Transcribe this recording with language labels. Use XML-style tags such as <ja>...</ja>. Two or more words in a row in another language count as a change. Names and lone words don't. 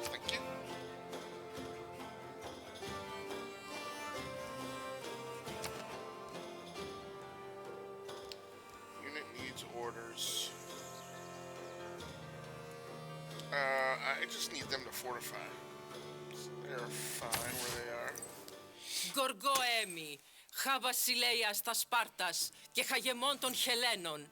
<en>Thank you. Unit needs orders. I just need them to fortify. They're fine where they are.</en> <el>Γοργοέμι, χα βασιλέας τα Σπάρτας και χαγεμόν των Χελένων.</el>